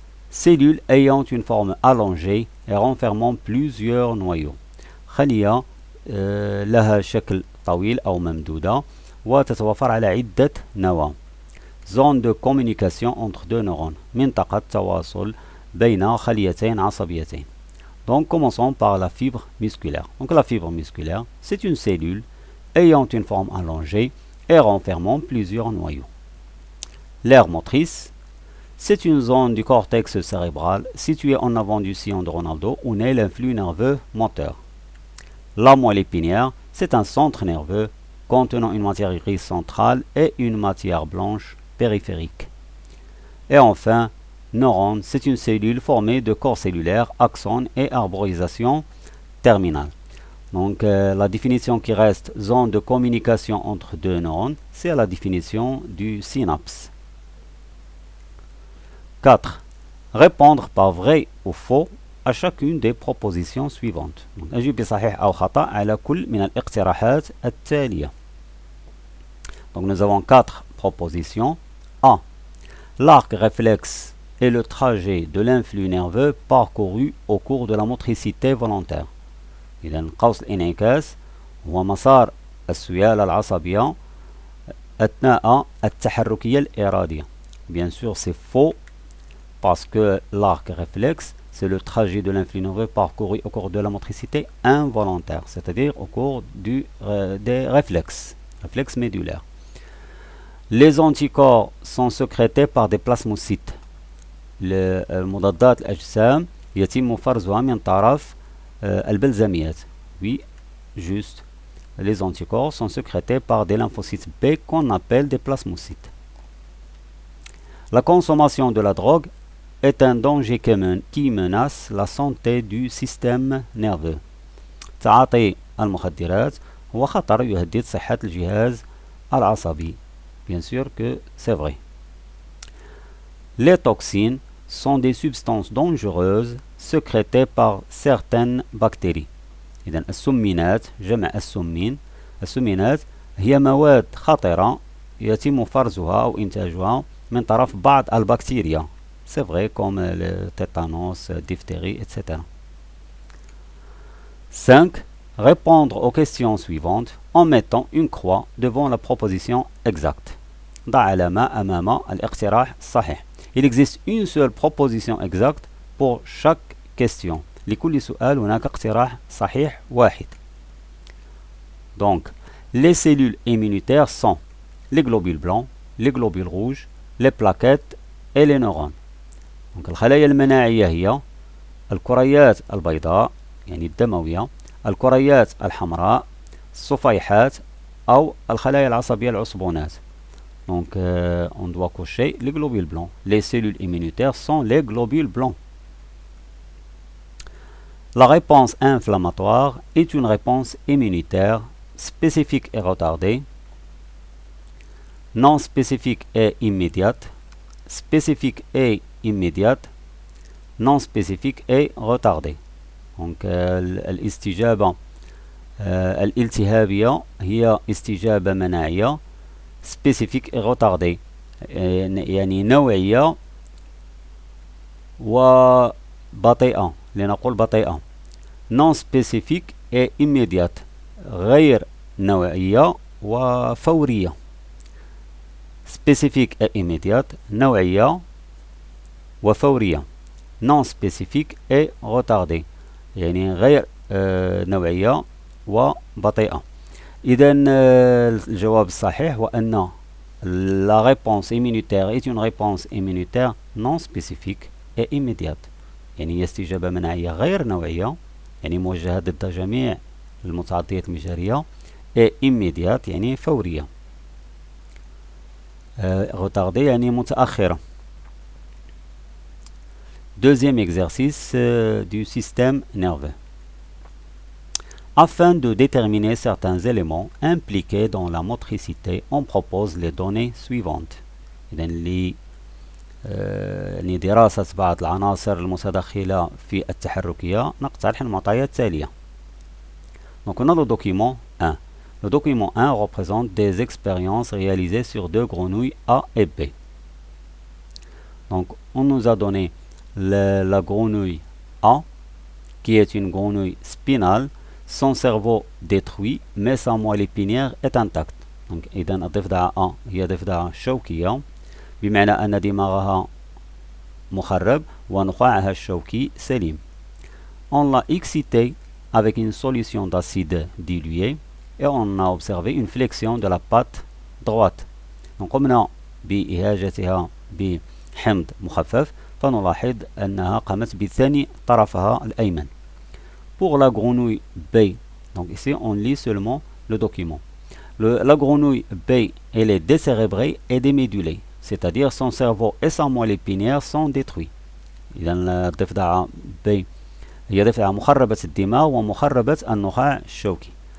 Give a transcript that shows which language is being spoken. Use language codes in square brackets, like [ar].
[fr] Cellules ayant une forme allongée et renfermant plusieurs noyaux. [ar] خلية لها شكل طويل أو ممدودة وتتوفر على عدة نواة. [fr] Zone de communication entre 2 neurones. [ar] منطقة تواصل بين خليتين عصبيتين. [fr] Donc commençons par la fibre musculaire. Donc la fibre musculaire, c'est une cellule ayant une forme allongée et renfermant plusieurs noyaux. L'aire motrice, c'est une zone du cortex cérébral située en avant du sillon de Ronaldo où naît l'influx nerveux moteur. La moelle épinière, c'est un centre nerveux contenant une matière grise centrale et une matière blanche périphérique. Et enfin, neurone, c'est une cellule formée de corps cellulaires, axones et arborisation terminale. Donc la définition qui reste, zone de communication entre 2 neurones, c'est la définition du synapse. 4. Répondre par vrai ou faux à chacune des propositions suivantes. [ar] Donc أجيب بصحيح أو خطأ على كل من الاقتراحات التالية. [fr] Donc nous avons 4 propositions. A. L'arc réflexe est le trajet de l'influx nerveux parcouru au cours de la motricité volontaire. [ar] إذن قوس الانعكاس هو مسار السيالة العصبية أثناء التحركية الإرادية. [fr] Bien sûr, c'est faux parce que l'arc réflexe, c'est le trajet de l'influx nerveux parcouru au cours de la motricité involontaire, c'est-à-dire au cours des réflexes médulaires. Les anticorps sont sécrétés par des plasmocytes. [ar] المضادات الأجسام يتم فرزها من طرف البلزميات. [fr] Oui, juste. Les anticorps sont sécrétés par des lymphocytes B qu'on appelle des plasmocytes. La consommation de la drogue est un danger qui menace la santé du système nerveux. [ar] تعاطي المخدرات هو خطر يهدد صحة الجهاز العصبي. [fr] Bien sûr que c'est vrai. Les toxines sont des substances dangereuses sécrétées par certaines bactéries. [ar] إذن السمينات جمع السمين. السمينات هي مواد خطرة يتم فرزها أو إنتاجها من طرف بعض البكتيريا. [fr] C'est vrai comme le tétanos, diphtérie, etc. 5. Répondre aux questions suivantes en mettant une croix devant la proposition exacte. [ar] ضع علامة أمام الاقتراح الصحيح. [fr] Il existe une seule proposition exacte pour chaque question. [ar] لكل سؤال هناك اقتراح صحيح واحد. [fr] Donc, les cellules immunitaires sont les globules blancs, les globules rouges, les plaquettes et les neurones. [ar] Donc, الخلايا المناعية هي الكريات البيضاء يعني الدموية، الكريات الحمراء، الصفيحات أو الخلايا العصبية العصبونات. [fr] Donc, on doit cocher les globules blancs. Les cellules immunitaires sont les globules blancs. La réponse inflammatoire est une réponse immunitaire spécifique et retardée, non spécifique et immédiate, spécifique et immédiate, non spécifique et retardée. [ar] Donc, الاستجابة الالتهابية هي استجابة مناعية [fr] spécifique et retardée [ar] يعني نوعية وبطيئة لنقول بطيئة. [fr] non spécifique et immédiate [ar] غير نوعية وفورية. [fr] spécifique et immédiate [ar] نوعية وفورية. [fr] non spécifique et retardée [ar] يعني غير نوعية وبطيئة. إذن الجواب الصحيح هو أن [fr] la réponse immunitaire est une réponse immunitaire non spécifique et immédiate. [ar] يعني هي استجابة مناعية غير نوعية يعني موجهة ضد جميع المتعديات المجارية [fr] et immédiate [ar] يعني فورية. retardée يعني متأخرة. [fr] Deuxième exercice du système nerveux. Afin de déterminer certains éléments impliqués dans la motricité, on propose les données suivantes. [ar] إذن لدراسة بعض العناصر المتدخلة في التحركية نقترح المعطيات التالية. [fr] Donc on a le document 1. Le document 1 représente des expériences réalisées sur deux grenouilles A et B. Donc on nous a donné la grenouille A, qui est une grenouille spinale, son cerveau détruit mais sa moelle épinière est intacte. [ar] Donc إذن الضفدعة A هي ضفدعة شوكية بمعنى أن دماغها مخرب ونخاعها الشوكي سليم. [fr] On l'a excité avec une solution d'acide dilué et on a observé une flexion de la patte droite. [ar] Donc قمنا بإهاجتها بحمض مخفف فنلاحظ أنها قامت بثني طرفها الأيمن. [fr] Pour la grenouille B, donc ici on lit seulement le document. La grenouille B, elle est décérébrée et démédulée, c'est-à-dire son cerveau et sa moelle épinière sont détruits. [ar] إذن الضفدعة B هي ضفدعة مخربة الدماغ ومخربة النخاع الشوكي.